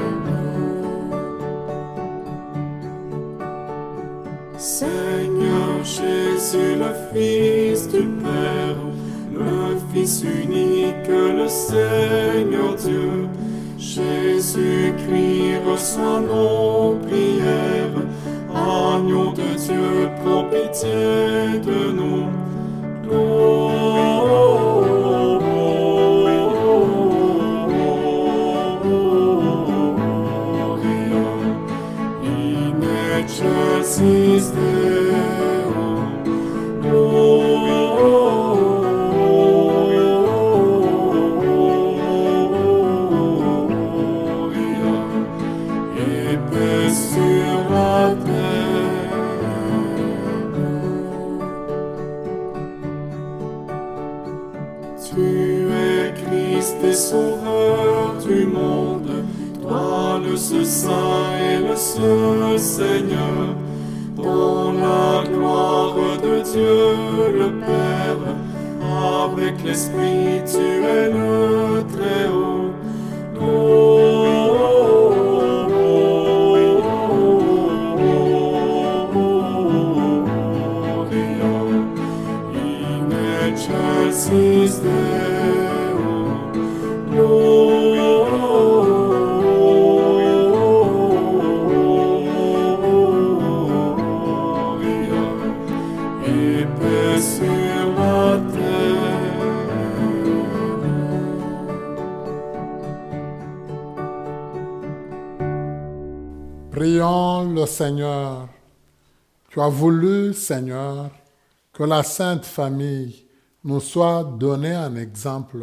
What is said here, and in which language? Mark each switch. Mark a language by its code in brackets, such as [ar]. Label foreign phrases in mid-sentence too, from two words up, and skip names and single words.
[fr] Seigneur Jésus, le Fils du Père, le Fils unique, le Seigneur Dieu, Jésus-Christ, reçois nos prières. Agneau de Dieu, prends pitié de nous. [la] Gloria in excelsis Deo, [fr] Gloria et paix sur la terre. Tu es Christ et Sauveur du monde, toi le seul Saint et le seul Seigneur, dans la gloire de Dieu le Père, avec l'Esprit tu es le Très-Haut. [la] Gloria in excelsis Deo, [fr] Gloria et paix sur la terre. Prions le Seigneur. Tu as voulu, Seigneur, que la Sainte Famille nous soit donnée en exemple.